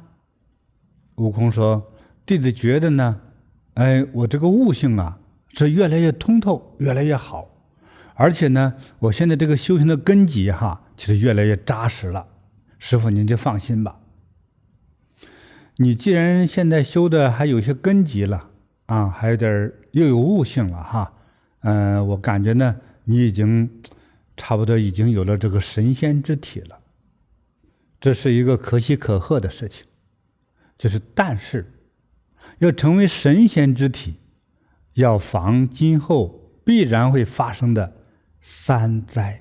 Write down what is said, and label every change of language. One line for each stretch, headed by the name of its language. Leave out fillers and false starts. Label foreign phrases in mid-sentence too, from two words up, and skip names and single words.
Chinese: 悟空說：弟子覺得呢，我這個悟性是越来越通透，越来越好，而且呢，我現在这個修行的根基其實越來越扎實了。師父您就放心吧，你既然現在修的還有些根基了還有點又有悟性了我感覺呢，你已經差不多已經有了這個神仙之體了。這是一個可喜可賀的事情，就是但是要成為神仙之體，要防今後必然會發生的3災。